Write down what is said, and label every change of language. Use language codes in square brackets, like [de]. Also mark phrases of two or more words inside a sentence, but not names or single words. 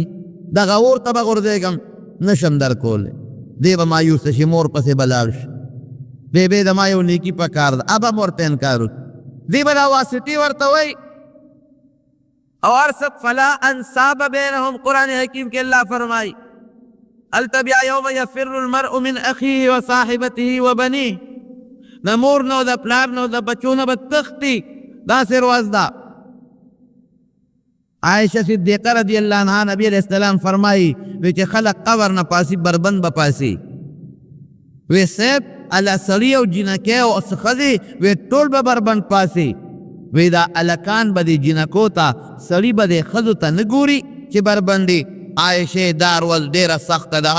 [ps] دغه اور ته به غورځېږم نشم در کولی. دی به مایوسه شي مور پسې به لاړ شي. بې د ما یو نیکي په کار ده ابه هم ورته انکار وکړي. دی به دا واسطې ورته وایي او ارسب [ar] فلا انصاب بینهم. [ps] قرآن حکیم کې الله فرمائی هلته بیا [ar] یوم یفر المرء من اخیه و صاحبته و بنیه. [ps] د مور نه او د پلار نه او د بچو نه به تښتي. داسې ورځ ده. عائشہ صدیقه [ar] رضی اللہ عنہ [ps] نبی [ar] علیہ السلام [ps] فرمائی وی چې خلق قبر نه پاسی بربند به پاسی. وی صاحب الله سړي او جنکې او ښځې وی ټول به بربند پاسی. وی دا الکان به دې جنکو ته سړي به دې ښځو ته نه ګوري چې بربندي. عائشې دا ورځ ډېره سخته ده.